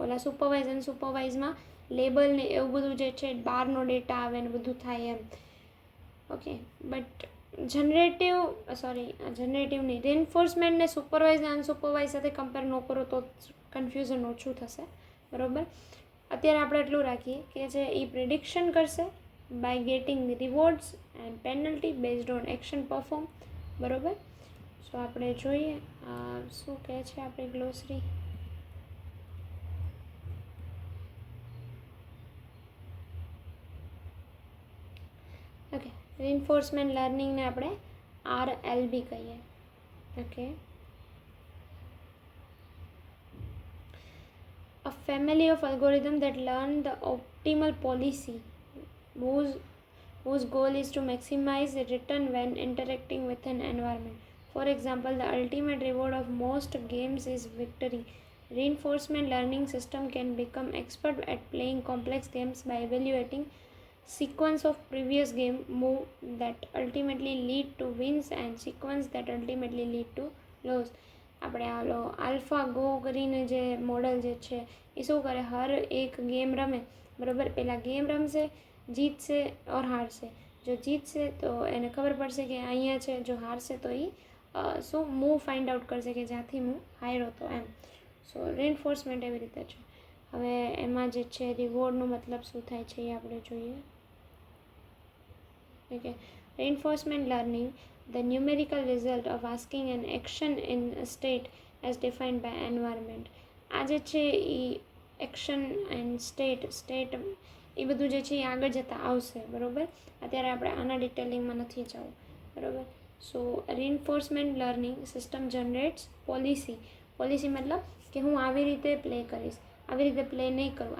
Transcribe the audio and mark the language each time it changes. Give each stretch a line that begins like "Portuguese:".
Gujarati: ઓલા supervise અનસુપરવાઇઝમાં label ને એવું બધું જે છે બહારનો ડેટા આવે ને બધું થાય એમ. ઓકે, બટ જનરેટિવ નહીં, રેન્ફોર્સમેન્ટ ને સુપરવાઇઝ અને અનસુપરવાઇઝ સાથે કમ્પેર ન કરો તો કન્ફ્યુઝન ઓછું થશે, બરાબર. અત્યારે આપણે એટલું રાખીએ કે જે એ પ્રિડિક્શન કરશે
English: by getting rewards and penalty based on action perform.
Gujarati: બરોબર. સો આપણે જોઈએ શું કહે છે આપણે ગ્લોસરી. ઓકે, રીઇન્ફોર્સમેન્ટ લર્નિંગને આપણે RLB કહીએ.
English: Okay, a family of algorithm that learn the optimal policy whose goal is to maximize the return when interacting with an environment. For example, the ultimate reward of most games is victory. Reinforcement learning system can become expert at playing complex games by evaluating sequence of previous game move that ultimately lead to wins and sequence that ultimately lead to loss.
Gujarati: આપણે આલો alpha go કરીને જે model જે છે એ શું કરે, હર એક game રમે, બરાબર. પહેલાં ગેમ રમશે, જીતશે ઓર હારશે. જો જીતશે તો એને ખબર પડશે કે અહીંયા છે, જો હારશે તો એ શું મૂવ ફાઇન્ડ આઉટ કરશે કે જ્યાંથી હું હાર્યો હતો એમ. સો રીઇન્ફોર્સમેન્ટ એવી રીતે છે. હવે એમાં જે છે રિવોર્ડનો મતલબ શું થાય છે એ આપણે જોઈએ.
English: Okay, reinforcement learning, the numerical result of asking an action in a state as defined by environment.
Gujarati: આ જે છે એ એક્શન એન્ડ સ્ટેટ એ બધું જે છે એ આગળ જતાં આવશે, બરાબર. અત્યારે આપણે આના ડિટેલિંગમાં નથી જવું, બરાબર. સો રીઇન્ફોર્સમેન્ટ લર્નિંગ સિસ્ટમ જનરેટ્સ પોલિસી મતલબ કે હું આવી રીતે પ્લે કરીશ, આવી રીતે પ્લે નહીં કરું.